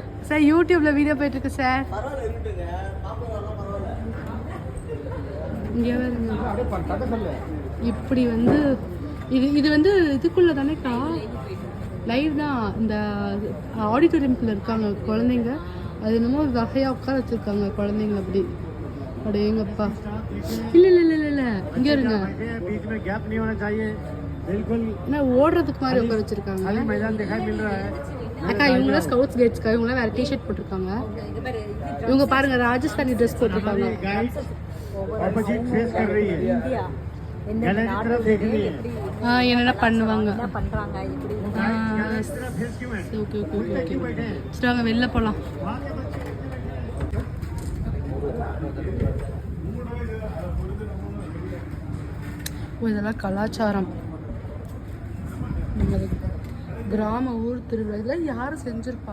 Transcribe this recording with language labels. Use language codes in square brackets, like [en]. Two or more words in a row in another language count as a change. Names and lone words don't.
[ta] சார் யூடியூப்ல வீடியோ போயிட்டு இருக்கு சார். இங்கே வருங்க, இப்படி வந்து இது வந்து இதுக்குள்ள தானேக்கா லைவ் தான். இந்த ஆடிட்டோரியம்குள்ள இருக்காங்க குழந்தைங்க. அது என்னமோ வகையாக உட்கார வச்சுருக்காங்க குழந்தைங்க. அப்படி எங்கப்பா இல்லை இல்லை இல்லை இல்லை இங்கே இருங்க. [hi] बीच में गैप नहीं होना चाहिए, बिल्कुल [ta] என்ன ஓடுறதுக்கு மாதிரி உட்கார வச்சிருக்காங்க. [hi] खाली मैदान दिखाई मिल रहा है। [ta] அக்கா இவங்களாம் [en] scouts guides, [ta] இவங்களாம் வேற டிஷர்ட் போட்டிருக்காங்க. இவங்க பாருங்க ராஜஸ்தானி ட்ரெஸ் போட்டிருக்காங்க. [en] guides opposite face [hi] कर रही है, गैलरी की तरफ देख रही है। [ta] என்னென்ன பண்ணுவாங்க. பண்றாங்க இப்படி [hi] इस तरफ फेस क्यों है? [en] okay okay okay okay. [ta] சரி வாங்க வெளில போகலாம். ஓ இதெல்லாம் கலாச்சாரம், நமது கிராம ஊர் திருவிழா. இதெல்லாம் யாரும் செஞ்சுருப்பா?